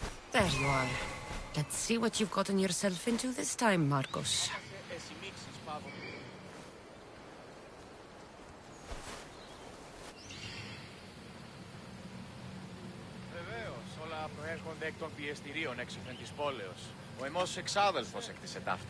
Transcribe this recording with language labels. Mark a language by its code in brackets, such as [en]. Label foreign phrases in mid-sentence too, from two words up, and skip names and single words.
[en] There you are. Let's see what you've gotten yourself into this time, Marcos. [el] Βεβαίως, όλα προέρχονται εκ των πιεστηρίων έξωθεν της πόλεως. Ο εμός εξάδελφος έκτισε ταύτα.